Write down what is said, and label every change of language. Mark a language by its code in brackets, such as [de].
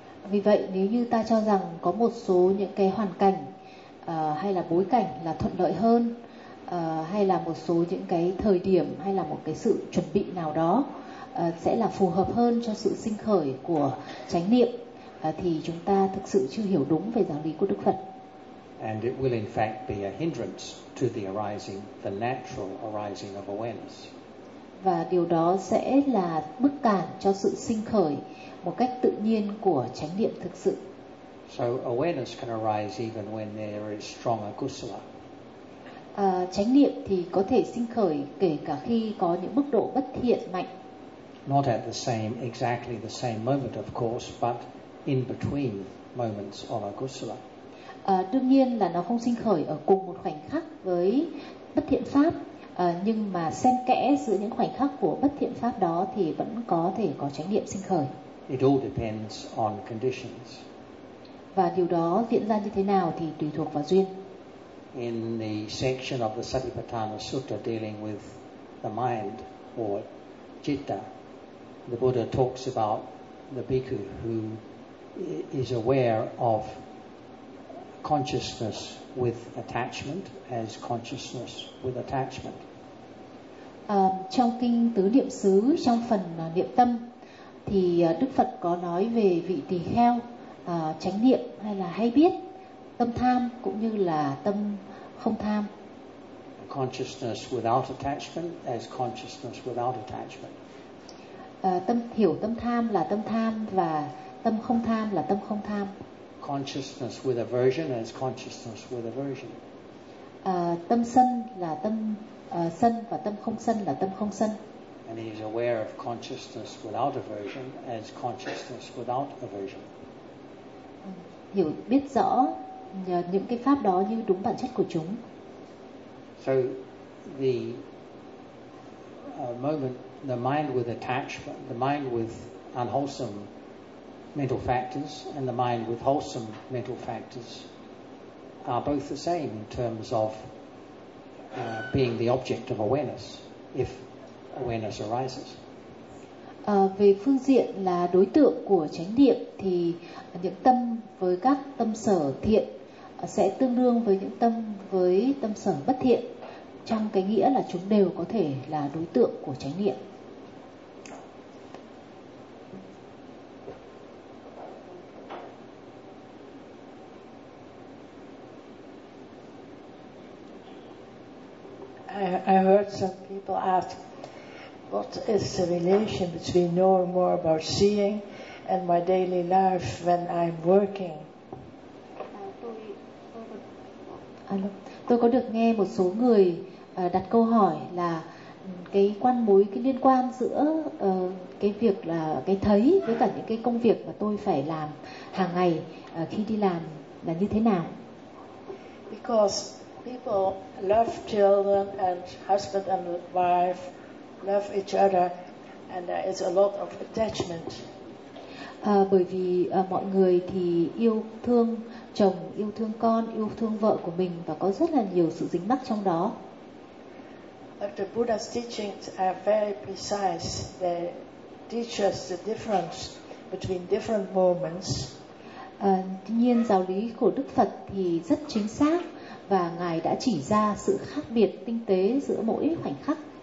[vi] Vì vậy, nếu như ta cho rằng có một số những cái hoàn cảnh hay là bối cảnh là thuận lợi hơn, hay là một số những cái thời điểm hay là một cái sự chuẩn bị nào đó sẽ là phù hợp hơn cho sự sinh khởi của chánh niệm, thì chúng ta thực sự chưa hiểu đúng về giáo lý của Đức Phật. [en] And it will in fact be a hindrance to the arising, the natural arising of awareness. [vi] Và điều đó sẽ là bức cản cho sự sinh khởi một cách tự nhiên của chánh niệm thực sự. [en] So awareness can arise even when there is strong akusala. [vi] Chánh niệm thì có thể sinh khởi kể cả khi có những mức độ bất thiện mạnh. [en] Not at the same, exactly the same moment, of course, but in between moments of akusala. [vi] Đương nhiên là nó không sinh khởi ở cùng một khoảnh khắc với bất thiện pháp, nhưng mà xen kẽ giữa những khoảnh khắc của bất thiện pháp đó thì vẫn có thể có chánh niệm sinh khởi. [en] It all depends on conditions. [vi] Và điều đó diễn ra như thế nào thì tùy thuộc vào duyên. [en] In the section of the Satipatthana Sutta dealing with the mind or citta, the Buddha talks about the bhikkhu who is aware of consciousness with attachment as consciousness with attachment. [vi] Trong kinh tứ niệm xứ, trong phần niệm tâm, thì Đức Phật có nói về vị tỳ kheo chánh niệm hay là hay biết tâm tham cũng như là tâm không tham. [en] Consciousness without attachment as consciousness without attachment. [vi] Tâm hiểu tâm tham là tâm tham và tâm không tham là tâm không tham. [en] Consciousness with aversion as consciousness with aversion. [vi] Tâm sân là tâm sân và tâm không sân là tâm không sân. [en] And he is aware of consciousness without aversion as consciousness without aversion. [vi] Hiểu biết rõ những cái pháp đó như đúng bản chất của chúng. [en] So the moment the mind with attachment, the mind with unwholesome mental factors and the mind with wholesome mental factors are both the same in terms of being the object of awareness if awareness arises. [vi] Về phương diện là đối tượng của chánh niệm thì những tâm với các tâm sở thiện sẽ tương đương với những tâm với tâm sở bất thiện, trong cái nghĩa là chúng đều có thể là đối tượng của chánh niệm. [en] I heard some people ask, what is the relation between knowing more about seeing and my daily life when I'm working? [vi] Tôi có được nghe một số người đặt câu hỏi là cái quan mối, cái liên quan giữa cái việc là cái thấy với cả những cái công việc mà tôi phải làm hàng ngày khi đi làm là như thế nào? [en] Because people love children and husband and wife love each other and there is a lot of attachment. [vi] Bởi vì mọi người thì yêu thương chồng, yêu thương con, yêu thương vợ của mình và có rất là nhiều sự dính mắc trong đó. [en] But the Buddha's teachings are very precise. They teach us the difference between different moments. [vi] Tuy nhiên giáo lý của Đức Phật thì rất chính xác và Ngài đã chỉ ra sự khác biệt tinh tế giữa mỗi khoảnh khắc.